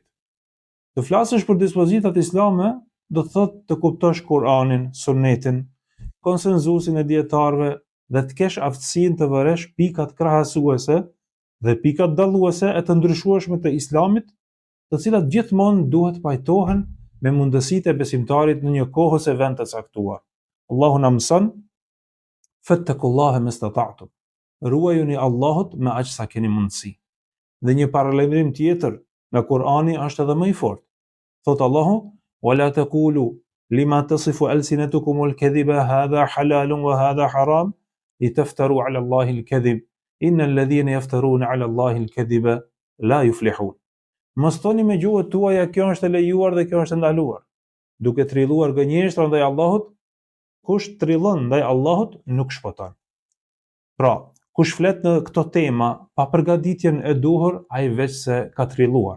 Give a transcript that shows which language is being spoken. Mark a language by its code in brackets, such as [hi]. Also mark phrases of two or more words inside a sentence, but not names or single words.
[sq] Të flasësh për dispozitat islame do të thotë të kuptosh Kur'anin, Sunetin, konsenzusin e dietarëve dhe të kesh aftësinë të vëresh pikat krahasuese dhe pikat dalluese e të ndryshueshme të Islamit, të cilat gjithmonë duhet pajtohen me mundësitë e besimtarit në një kohë ose vend të caktuar. Allahu na mëson: [ar] "فاتقوا الله ما استطعتم." [sq] Ruajuni Allahut me aq sa keni mundësi. Dhe një paralajmërim tjetër nga Kur'ani është edhe më i fortë. Thot Allahu: [ar] "ولا تقولوا لما تصف ألسنتكم الكذب هذا حلال وهذا حرام لتفتروا على الله الكذب إن الذين يفترون على الله الكذب لا يفلحون." [sq] Mos thoni me gjuhët tuaja kjo është e lejuar dhe kjo është e ndaluar, duke trilluar gënjeshtra ndaj Allahut. Kush trillon ndaj Allahut nuk shpoton. Pra, kush flet në këto tema pa përgatitjen e duhur, ai veç se ka trilluar.